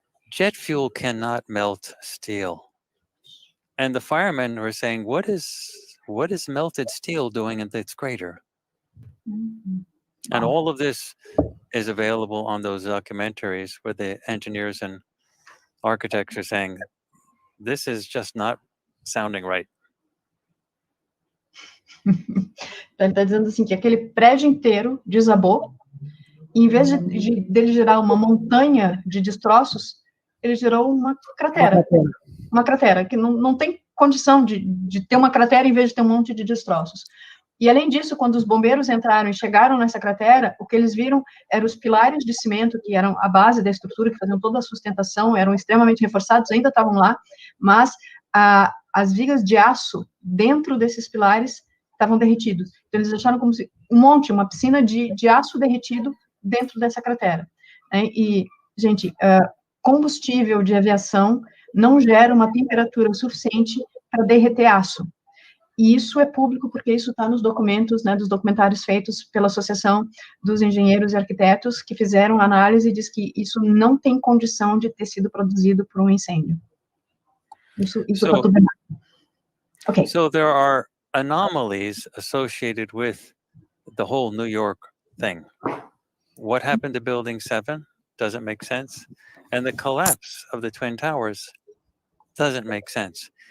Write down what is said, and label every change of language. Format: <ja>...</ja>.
<en>Jet fuel cannot melt steel. And the firemen were saying, what is melted steel doing in this crater? Wow. And all of this is available on those documentaries where the engineers and architects are saying, this is just not sounding right.</en> <pt>Ele está dizendo assim, que aquele prédio inteiro desabou, e em vez dele gerar uma montanha de destroços, ele gerou uma cratera. Uma cratera, que não tem condição de ter uma cratera em vez de ter um monte de destroços. E, além disso, quando os bombeiros entraram e chegaram nessa cratera, o que eles viram eram os pilares de cimento, que eram a base da estrutura, que faziam toda a sustentação, eram extremamente reforçados, ainda estavam lá, mas as vigas de aço dentro desses pilares estavam derretidos. Então, eles acharam como se uma piscina de aço derretido dentro dessa cratera. E, gente, combustível de aviação não gera uma temperatura suficiente para derreter aço. E isso é público porque isso está nos documentos, né, dos documentários feitos pela Associação dos Engenheiros e Arquitetos, que fizeram análise e diz que isso não tem condição de ter sido produzido por um incêndio. Isso está tudo errado. Okay.</pt> <en>So there are anomalies associated with the whole New York thing. What happened to Building 7 doesn't make sense. And the collapse of the Twin Towers doesn't make sense.</en>